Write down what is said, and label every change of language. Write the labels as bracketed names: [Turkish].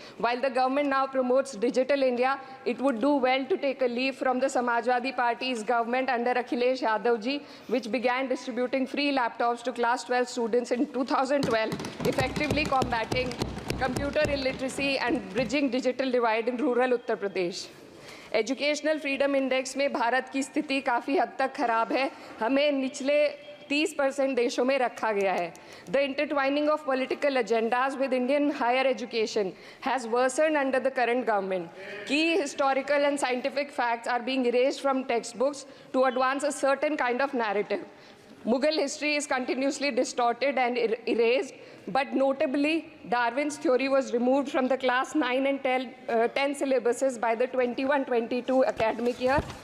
[English] While the government now promotes Digital India, it would do well to take a leaf from the Samajwadi Party's government under Akhilesh Yadav ji, which began distributing free laptops to class 12 students in 2012, effectively combating computer illiteracy and bridging digital divide in rural Uttar Pradesh. [Hindi] Educational freedom index में भारत की स्थिति काफ़ी हद तक खराब है, हमें निचले 30% देशों में रखा गया है. [English] The intertwining of political agendas with Indian higher education has worsened under the current government. Key historical and scientific facts are being erased from textbooks to advance a certain kind of narrative. Mughal history is continuously distorted and erased, but notably, Darwin's theory was removed from the class 9 and 10 syllabuses by the 21-22 academic year.